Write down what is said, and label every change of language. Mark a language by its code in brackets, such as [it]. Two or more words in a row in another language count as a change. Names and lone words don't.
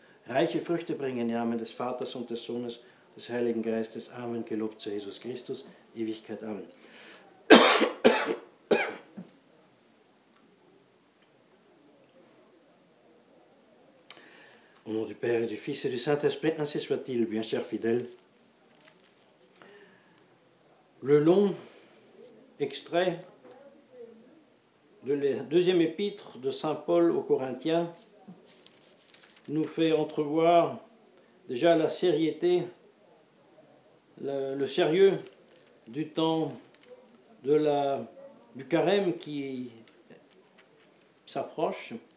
[de] reiche Früchte bringen im Namen des Vaters und des Sohnes, des Heiligen Geistes. Amen. Gelobt sei Jesus Christus, Ewigkeit. Amen. [fr] Au nom du Père et du Fils et du Saint-Esprit, ainsi soit-il, bien chers fidèles. Le long extrait de la deuxième épître de saint Paul aux Corinthiens nous fait entrevoir déjà la sérieuxité, le sérieux du temps du carême qui s'approche.